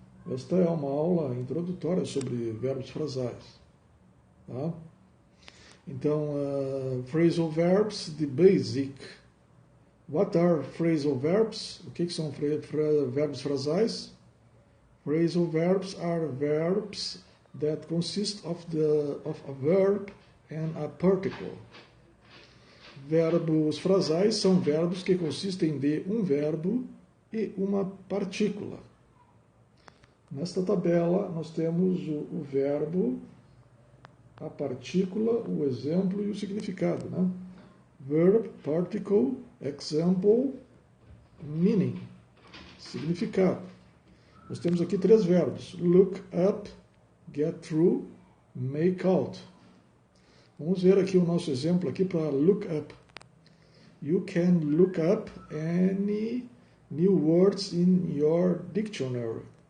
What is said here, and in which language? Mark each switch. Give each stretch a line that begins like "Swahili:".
Portuguese: Esta é uma aula introdutória sobre verbos frasais. Tá? Então,
English: phrasal verbs, the basic. What are phrasal verbs?
Portuguese: O que são verbos frasais?
English: Phrasal verbs are verbs that consist of a verb and a particle.
Portuguese: Verbos frasais são verbos que consistem de um verbo e uma partícula. Nesta tabela nós temos o verbo, a partícula, o exemplo e o significado, né?
English: Verb, particle, example, meaning, significado.
Portuguese: Nós temos aqui três verbos: look up, get through, make out. Vamos ver aqui o nosso exemplo aqui para look up.
English: You can look up any new words in your dictionary.